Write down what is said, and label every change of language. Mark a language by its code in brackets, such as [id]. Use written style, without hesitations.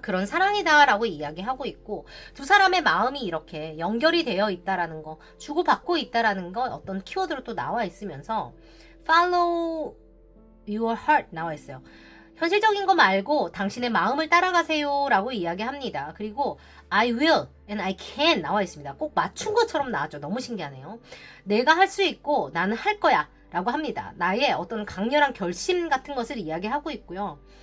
[ko] 그런 사랑이다라고 이야기하고 있고, 두 사람의 마음이 이렇게 연결이 되어 있다라는 거, 주고받고 있다라는 거 어떤 키워드로 또 나와 있으면서 [en] follow your heart [ko] 나와 있어요. 현실적인 거 말고 당신의 마음을 따라가세요 라고 이야기합니다. 그리고 [en] I will and I can [ko] 나와 있습니다. 꼭 맞춘 것처럼 나왔죠. 너무 신기하네요. 내가 할 수 있고 나는 할 거야 라고 합니다. 나의 어떤 강렬한 결심 같은 것을 이야기하고 있고요.